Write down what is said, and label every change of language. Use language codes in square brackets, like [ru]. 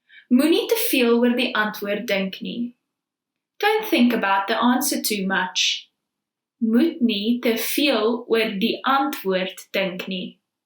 [af] Moenie te veel oor die antwoord dink nie. [en] Don't think about the answer too much. [af] Moet nie te veel oor die antwoord dink nie.